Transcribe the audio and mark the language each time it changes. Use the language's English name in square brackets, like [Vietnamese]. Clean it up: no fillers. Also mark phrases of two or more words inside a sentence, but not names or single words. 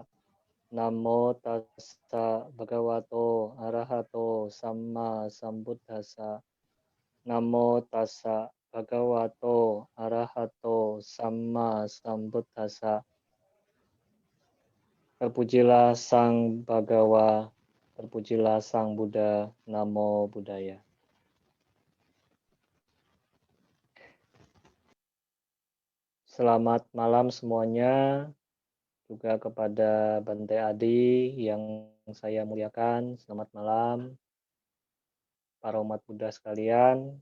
[Pali] Namo tassa bhagavato arahato samma sambuddhassa. Namo tassa bhagavato arahato samma sambuddhassa. [Indonesian] Terpujilah Sang Bhagawa, terpujilah Sang Buddha, [Pali] Namo Buddhaya. [Indonesian] Selamat malam semuanya, juga kepada Bante Adi yang saya muliakan. Selamat malam, para umat Buddha sekalian.